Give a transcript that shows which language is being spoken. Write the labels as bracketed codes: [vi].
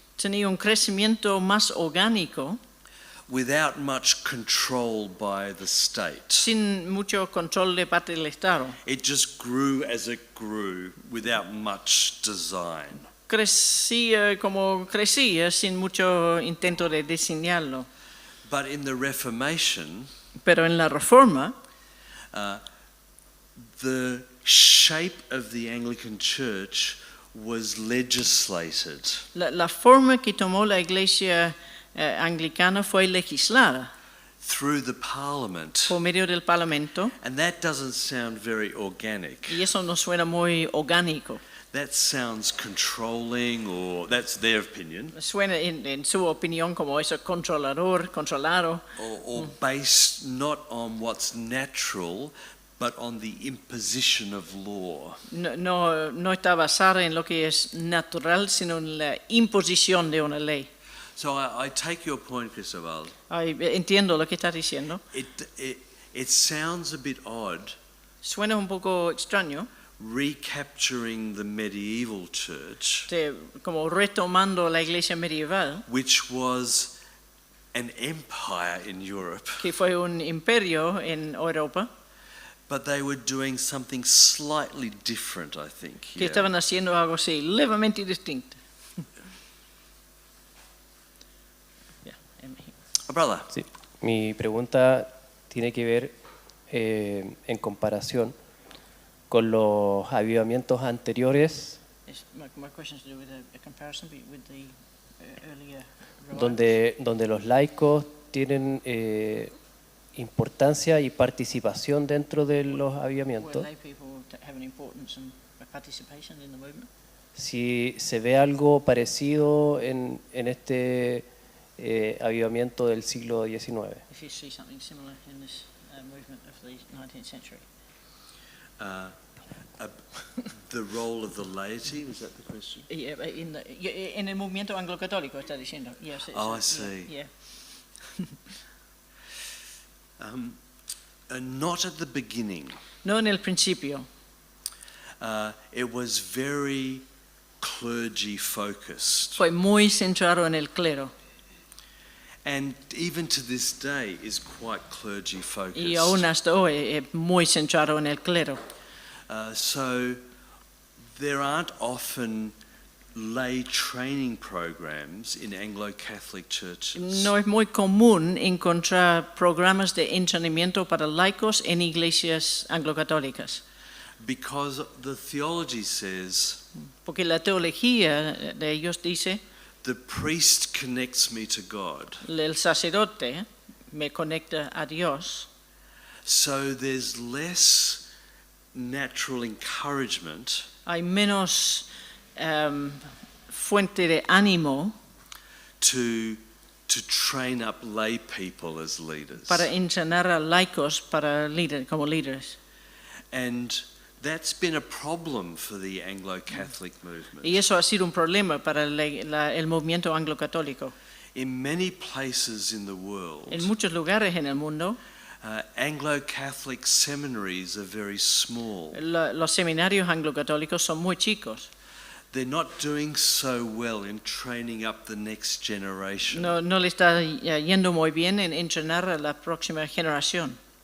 [es] tenía un crecimiento más orgánico, [en] without much control by the state. [es] sin mucho control de parte del Estado. [en] It just grew as it grew without much design. [es] Crecía como crecía sin mucho intento de diseñarlo. [en] But in the Reformation, [es] Pero en la Reforma, [en] the shape of the Anglican Church was legislated. [es] la forma que tomó la Iglesia anglicana fue legislada [en] Through the Parliament. [es] por medio del Parlamento, [en] And that doesn't sound very organic. [es] y eso no suena muy orgánico. [en] That sounds controlling, or that's their opinion, [es] Suena en su opinión como eso controlado, [en] or based not on what's natural, but on the imposition of law. [es] no está basada en lo que es natural, sino en la imposición de una ley. [en] So I take your point, Cristóbal. [es] Entiendo lo que está diciendo. [en] It sounds a bit odd [es] Suena un poco extraño [en] recapturing the medieval church, [es] como retomando la iglesia medieval, [en] which was an empire in Europe, [es] que fue un imperio en Europa, [en] but they were doing something slightly different, I think. [es] que [en] here. [es] estaban haciendo algo así, levemente distinto. [en] Brother, [es] Sí. Mi pregunta tiene que ver en comparación con los avivamientos anteriores, [en] My question is to do with a comparison with the earlier [es] donde los laicos tienen importancia y participación dentro de los [en] where [es] avivamientos. [en] lay people have an importance and participation in the movement. [es] Si se ve algo parecido en este avivamiento del siglo XIX. [en] If you see something similar in this movement of the 19th century. the role of the laity, was that the question? [es] En el movimiento anglo-católico está diciendo. [en] Yes, Oh, I see. Yeah. Not at the beginning. [es] No en el principio. [en] It was very clergy focused, [es] Fue muy centrado en el clero. [en] and even to this day is quite clergy focused. [es] Y aún hasta hoy es muy centrado en el clero. [en] So there aren't often lay training programs in Anglo-Catholic churches. [es] No es muy común encontrar programas de entrenamiento para laicos en iglesias anglo-católicas. [en] Because the theology says [es] Porque la teología de ellos dice, [en] the priest connects me to God. [es] el sacerdote me conecta a Dios. [en] So there's less natural encouragement [es] Hay menos fuente de ánimo [en] to train up lay people as leaders. [es] para entrenar a laicos como líderes. [en] And that's been a problem for the Anglo-Catholic movement. [es] Y eso ha sido un problema para el movimiento anglo-católico. [en] In many places in the world, [es] En muchos lugares en el mundo, [en] Anglo-Catholic seminaries are very small. [es] los seminarios anglo-católicos son muy chicos. [en] They're not doing so well in training up the next generation. [es] No le está yendo muy bien en entrenar a la próxima generación.